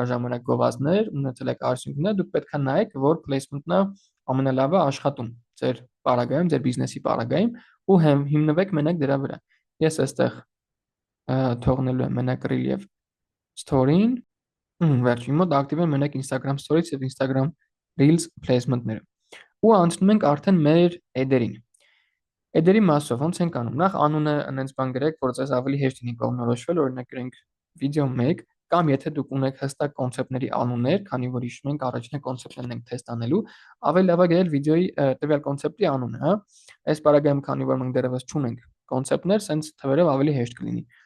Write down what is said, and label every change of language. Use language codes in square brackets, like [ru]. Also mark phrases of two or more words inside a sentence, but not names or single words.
[hy] ժամանակ գովազդներ, ունեցել եք արդյունքներ, դուք պետքա նայեք, որ placement-ն ամենալավը աշխատում ձեր պարագայում, ձեր բիզնեսի պարագայում ու հիմնվեք մենակ դրա վրա։ Ես այստեղ թողնելու եմ մենակ reel եւ story-ին, վերջին մոտ ակտիվ եմ մենակ [en] Instagram stories [hy] եւ [en] Instagram reels placement-ները։ [hy] Ու անցնում ենք արդեն մեր ad-երին։ Ad-երի մասով ոնց ենք անում։ Նախ անունը այնպես բան գրեք, որ ձեզ ավելի հեշտ լինի կողմնորոշվել, օրինակ գրենք video 1, կամ եթե դուք ունեք հստակ կոնցեպտների անուններ, քանի որ հիշում ենք առաջինը կոնցեպտներն ենք թեստ անելու, ավելի լավ է գրել վիդեոյի տվյալ կոնցեպտի անունը, հա։ Այս բaragայում քանի որ մենք դեռևս չունենք կոնցեպտներ, սենց թվերով ավելի հեշտ կլինի։